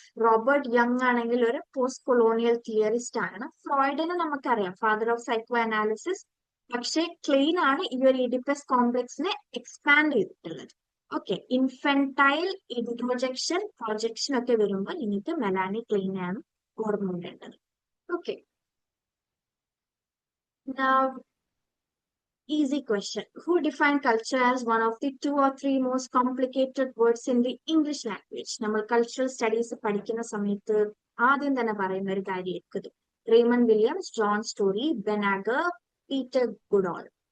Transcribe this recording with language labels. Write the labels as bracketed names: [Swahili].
[Malayalam] Robert young ആണെങ്കിൽ ഒരു post colonial theorist ആണ്. ഫ്രോയിഡിനെ നമുക്കറിയാം, ഫാദർ ഓഫ് സൈക്കോ അനാലിസിസ്. പക്ഷെ ക്ലെയിൻ ആണ് ഈ ഒരു ഇഡിപ്പസ് കോംപ്ലക്സിനെ എക്സ്പാൻഡ് ചെയ്തിട്ടുള്ളത്. ഓക്കെ, ഇൻഫെന്റൈൽ ഇൻട്രോജെക്ഷൻ, പ്രൊജക്ഷൻ ഒക്കെ വരുമ്പോൾ നിങ്ങൾക്ക് മെലാനി ക്ലെയിൻ ആണ് ഓർമ്മ വേണ്ടത്. [English] Okay, easy question. Who defined culture as one of the 2 or 3 most complicated words in the English language? [Malayalam] നമ്മൾ കൾച്ചറൽ സ്റ്റഡീസ് പഠിക്കുന്ന സമയത്ത് ആദ്യം തന്നെ പറയുന്ന ഒരു കാര്യമായിരിക്കും. Raymond Williams, John story, ബെനാഗർ, Peter ഗുഡോൾ.